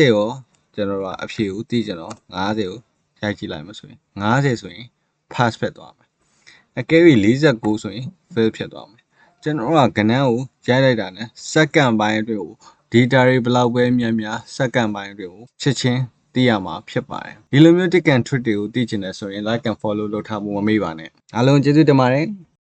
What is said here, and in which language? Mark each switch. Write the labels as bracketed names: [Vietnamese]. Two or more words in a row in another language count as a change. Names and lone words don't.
[Burmese] ရောကျွန်တော်တို့ကအဖြေကိုသိကြတော့50ကိုရိုက်ကြည့်လိုက်မှဆိုရင်50ဆိုရင် pass ဖြစ်သွားမယ်အကယ်၍49ဆိုရင် fail ဖြစ်သွားမယ်ကျွန်တော်တို့ကကဏ္ဍကိုရိုက်လိုက်တာ ਨੇ စက္ကန့်ပိုင်းအတွင်းကို data တွေဘယ်လောက်ပဲများစက္ကန့်ပိုင်းအတွင်းကိုချက်ချင်းသိရမှာဖြစ်ပါတယ်ဒီလိုမျိုး [English] tick and trick [Burmese] တွေကိုသိချင်တယ်ဆိုရင် [English] like and follow [Burmese] လုပ်ထားဖို့မမေ့ပါနဲ့အားလုံးကျေးဇူးတင်ပါတယ်